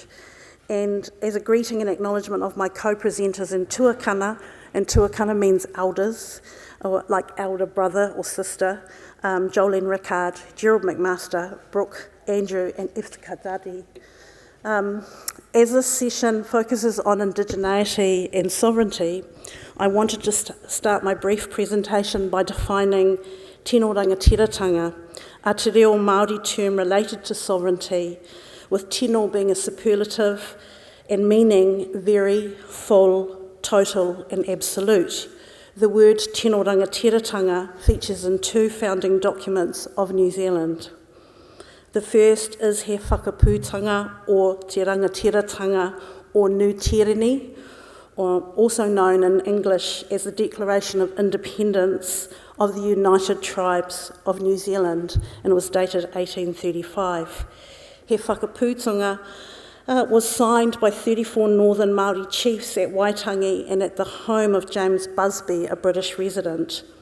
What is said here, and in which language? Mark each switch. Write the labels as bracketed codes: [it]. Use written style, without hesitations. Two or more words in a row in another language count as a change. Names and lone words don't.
[en] And as a greeting and acknowledgement of my co-presenters in tuakana, and tuakana means elders, or like elder brother or sister, Jolene, Rickard, Gerald, McMaster, Brook, Andrew, and Iftikhar Dadi. As this session focuses on indigeneity and sovereignty, I wanted to start my brief presentation by defining [mi] tino rangatiratanga, [en] a te reo Māori term related to sovereignty, with tino being a superlative and meaning very, full, total and absolute. The word [mi] tino rangatiratanga [en] features in two founding documents of New Zealand. The first is he whakapūtanga or te rangatiratanga or Nutirini, or also known in English as the Declaration of Independence of the United Tribes of New Zealand, and it was dated 1835. He whakapūtanga was signed by 34 Northern Māori chiefs at Waitangi and at the home of James Busby, a British resident.